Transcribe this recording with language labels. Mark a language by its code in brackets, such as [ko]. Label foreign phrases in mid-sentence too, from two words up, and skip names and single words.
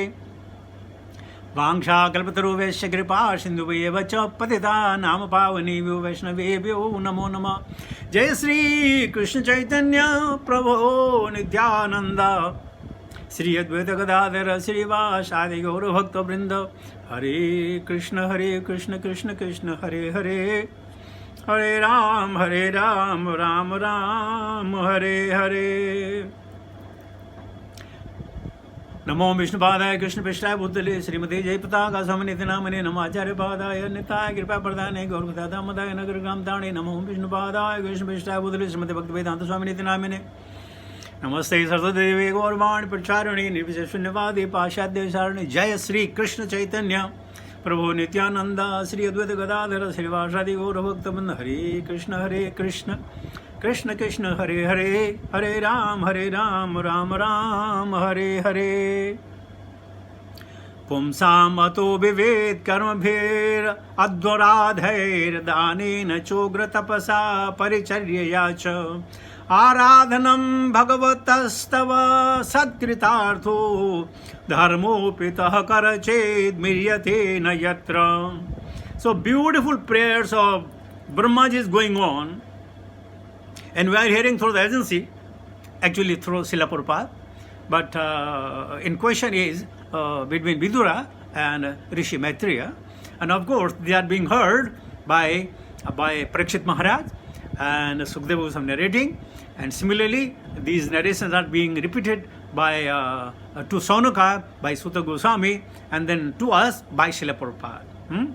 [sa] वाञ्छाकल्पतरुभ्यश्च कृपा सिन्धुभ्येव च पतितानां पावनेभ्यो वैष्णवेभ्यो नमो नमः. जय श्री कृष्ण चैतन्य प्रभो नित्यानंद श्री अद्वैत गदाधर श्रीवासादि गौरभक्तवृंद. हरे कृष्ण कृष्ण कृष्ण हरे हरे, हरे राम राम राम हरे हरे. नमो विष्णुपादाय कृष्ण पृष्ठाय भूतले श्रीमते जयपताका समन्वित नामने नमो आचार्य पादाय निताय कृपा प्रदाने गौरवदाता मदाय नगर ग्राम ताणे. नमो विष्णुपादाय कृष्ण पृष्ठाय भूतले श्रीमते भक्त वेदांत स्वामिनिति नामने. नमस्ते सरस्वती गौरवाणी प्रचारिणी निर्विशेष शून्यवादी पाश्चात्य सारिणी. जय श्री कृष्ण चैतन्य प्रभु नित्यानंद श्री अद्वैत गदाधर श्रीवासादि गौरभक्तवृंद. हरे कृष्ण कृष्ण कृष्ण हरे हरे, हरे राम राम राम हरे हरे. पुंसामतो विवेद कर्मभिर अध्वराधैर दानेन चोग्र तपसा परिचर्यया च आराधनं भगवतस्तव सत्कृतार्थो धर्मोपितः करचेत् म्रियते न यत्र. [en] So beautiful prayers of Brahmaji is going on, and we are hearing through the agency, actually through Srila Prabhupada, But in question is between Vidura and Rishi Maitreya, and of course they are being heard by Parikshit Maharaj, and Sukadeva was narrating, and similarly these narrations are being repeated by to Saunaka by Sutta Goswami, and then to us by Srila Prabhupada.